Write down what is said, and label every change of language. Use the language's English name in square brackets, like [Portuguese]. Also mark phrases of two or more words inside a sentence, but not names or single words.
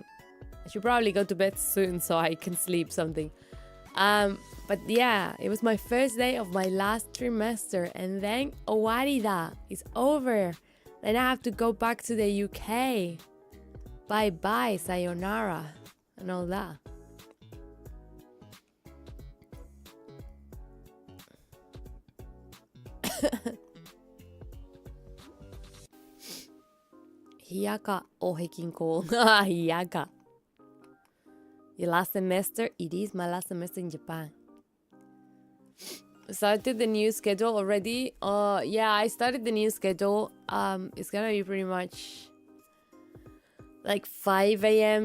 [English] I should probably go to bed soon so I can sleep something. But yeah, it was my first day of my last trimester, and then owarida is over. Then I have to go back to the UK. Bye bye, sayonara, and all that. Hiyaka o hekinko. Hiyaka. Your last semester? It is my last semester in Japan. Started the new schedule already? Yeah, I started the new schedule. It's gonna be pretty much like 5 a.m.